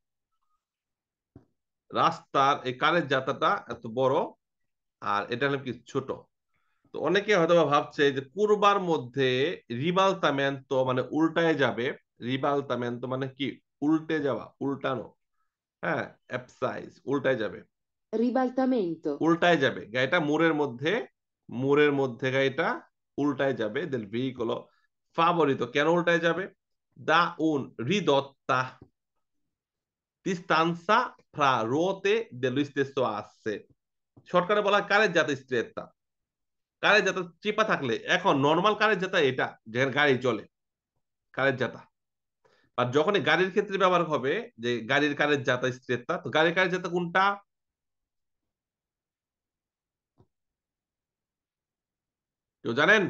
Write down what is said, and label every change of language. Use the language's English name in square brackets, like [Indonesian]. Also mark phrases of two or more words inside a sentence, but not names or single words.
[Bangla] রাস্তার এই কারের জাতাটা এত বড় আর এটা হলো কি ছোট, তো অনেকে হয়তো ভাবছে যে কুরবার মধ্যে রিবালতামেন্তো মানে উল্টায় যাবে, রিবালতামেন্তো মানে কি উল্টে যাওয়া, উল্টানো, হ্যাঁ অ্যাপসাইজ উল্টায় যাবে, Ribaltamento. উল্টায় যাবে গাড়িটা মোড়ের মধ্যে, মোড়ের মধ্যে গাড়িটা উল্টায় যাবে, [Italian] del veicolo favorito, [Bangla] কেন উল্টায় যাবে, [Italian] da un ridotta distanza fra ruote dello stesso asse, [Bangla] শর্টকাটে বলা হয় কারের জাতা স্ট্রেটটা, কারের জাতা চিপা থাকলে, এখন নর্মাল কারের জাতা এটা যেখানে গাড়ি চলে কারের জাতা, আর যখনই গাড়ির ক্ষেত্রে ব্যবহার হবে যে গাড়ির কারের জাতা স্ট্রেটটা, তো গাড়ির কারের জাতা কোনটা, কেউ জানেন?